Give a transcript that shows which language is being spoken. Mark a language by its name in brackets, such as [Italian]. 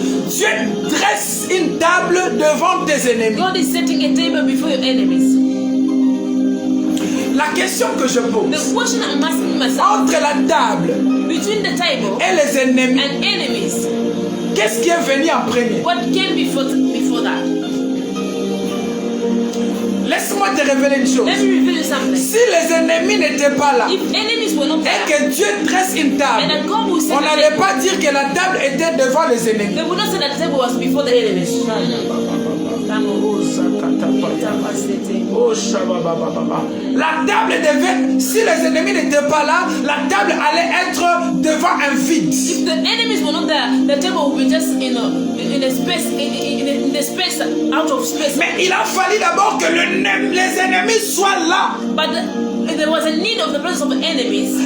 [French] Dieu dresse une table devant tes ennemis. [English] God is setting a table before your enemies. [French] La question que je pose, [English] the question I'm asking myself, [French] entre la table [English] between the table [French] et les ennemis, [English] and enemies, [French] qu'est-ce qui est venu en premier? [English] What came before that? [French] Laisse-moi te révéler une chose. [English] Let me reveal you something. [French] Si les ennemis n'étaient pas là, [English] If enemies were not [French] et [English] there, [French] que Dieu dresse une table, [English] and that God will set [French] on [English] the [French] n'allait [English] table, [French] pas dire que la table était devant les ennemis. [English] they would not say that the table was before the enemies. [French] La table devait, si les ennemis n'étaient pas là, la table allait être devant un vide. [English] If the enemies were not there, the table would be just in a space, in a space out of space. [French] Mais il a fallu d'abord que les ennemis soient là. [English] But there was a need of the presence of enemies.